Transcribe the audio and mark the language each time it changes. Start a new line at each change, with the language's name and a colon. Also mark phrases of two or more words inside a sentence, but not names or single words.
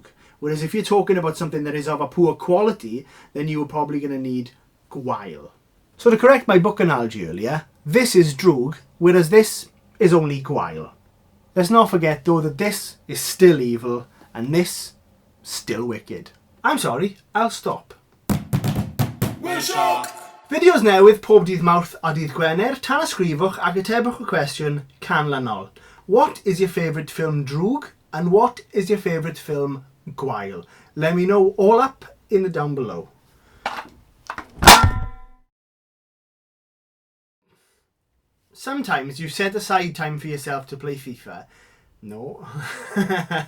English: Whereas if you're talking about something that is of a poor quality, then you're probably going to need gwael. So to correct my book analogy earlier, this is drwg, whereas this is only gwael. Let's not forget though that this is still evil, and this still wicked. I'm sorry, I'll stop. Welsh.
Welsh: Fideos newydd pob dydd Mawrth a dydd Gwener, tan ysgrifwch ac atebwch y cwestiwn canlynol.
English: What is your favourite film drwg and what is your favourite film gwael? Let me know all up in the down below. Sometimes you set aside time for yourself to play FIFA.